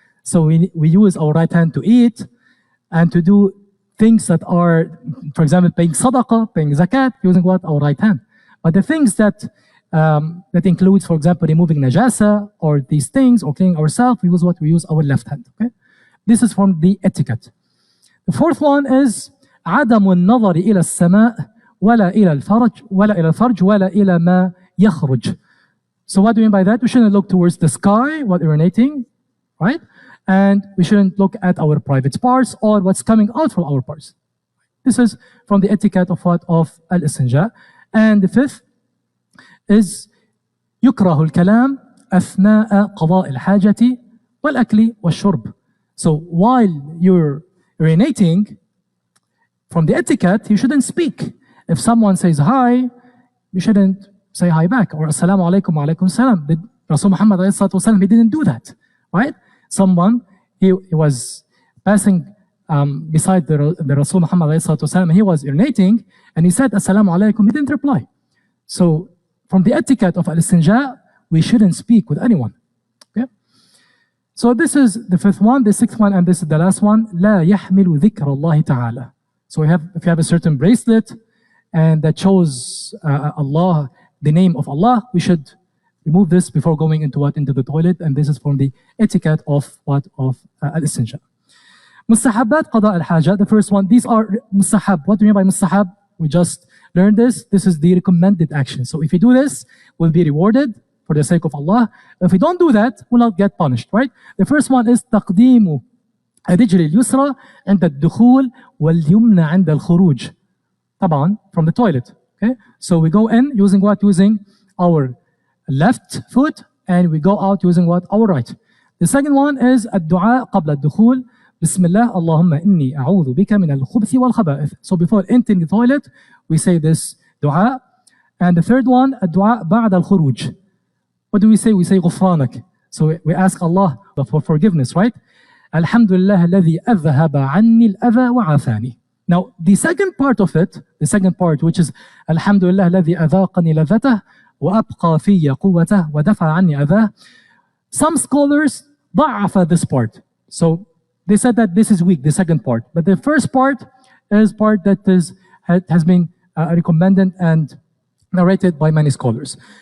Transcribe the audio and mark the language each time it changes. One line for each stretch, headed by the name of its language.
English: So we use our right hand to eat and to do things that are, for example, paying sadaqah, paying zakat, using what? Our right hand. But the things that includes, for example, removing najasa or these things or cleaning ourselves, we use what? We use our left hand. Okay, this is from the etiquette. The fourth one is
Arabic: عدم النظر إلى السماء ولا إلى الفرج ولا إلى ما يخرج.
English: So what do you mean by that? We shouldn't look towards the sky while urinating, right? And we shouldn't look at our private parts or what's coming out from our parts. This is from the etiquette of what? Of al-istinja. And the fifth is
Arabic: يكره الكلام أثناء قضاء الحاجة والأكل والشرب.
English: So while you're urinating, from the etiquette, you shouldn't speak. If someone says hi, you shouldn't say hi back, or assalamu alaikum wa alaikum salam. Rasul Muhammad ﷺ, he didn't do that, right? Someone, he was passing beside the Rasul Muhammad ﷺ, he was urinating, and he said assalamu alaikum, he didn't reply. So from the etiquette of al-istinja, we shouldn't speak with anyone. Okay? So this is the fifth one. The sixth one, and this is the last one.
Arabic: لا يحمل ذكر الله تعالى.
English: So if you have a certain bracelet and that shows Allah, the name of Allah, we should remove this before going into what? Into the toilet. And this is from the etiquette of what? Of al-istinja. Mustahabbat qada al-haja. The first one, these are mustahab. What do you mean by mustahab? We just learned this. This is the recommended action. So if you do this, we'll be rewarded for the sake of Allah. If we don't do that, we'll not get punished, right? The first one is
Arabic: تقديم الرجل اليسرى عند الدخول واليمنى عند الخروج.
English: طبعا from the toilet. Okay, so we go in using what? Using our left foot, and we go out using what? Our right. The second one is
Arabic: الدعاء قبل الدخول. بسم الله اللهم إني أعوذ بك من الخبث والخبائث.
English: So before entering the toilet, we say this dua. And the third one,
Arabic: الدعاء بعد الخروج.
English: What do we say? We say غفرانك. So we ask Allah for forgiveness, right?
Arabic: الحمد لله الذي أذهب عني الأذى وعافاني.
English: Now, the second part of it, the second part, which is
Arabic: الحمد لله الذي أذاقني لذته وأبقى في قوته ودفع عني أذاه.
English: Some scholars ضعف this part. So they said that this is weak, the second part. But the first part is part that has been recommended and narrated by many scholars.